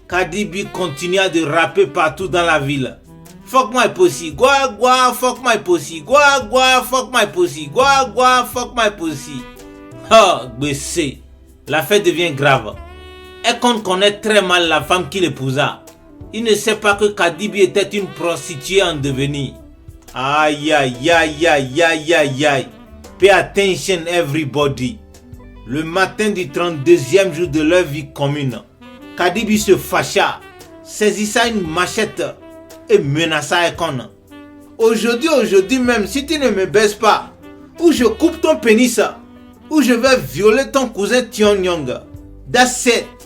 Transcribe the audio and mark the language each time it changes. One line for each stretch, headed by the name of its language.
French: Kadibi continua de rapper partout dans la ville.
English: Fuck my pussy, gua gua, fuck my pussy, gua gua, fuck my pussy, gua gua, fuck my pussy.
French: Oh, BC, l'affaire devient grave. Akon connaît très mal la femme qu'il épousa. Il ne sait pas que Kadibi était une prostituée en devenir. Aïe aïe aïe aïe aïe aïe aïe.
English: Pay attention everybody.
French: Le matin du 32e jour de leur vie commune, Kadibi se fâcha, saisissa une machette et menaça Akon. Aujourd'hui même, si tu ne me baises pas, ou je coupe ton pénis, ou je vais violer ton cousin Tion Young.
English: That's it.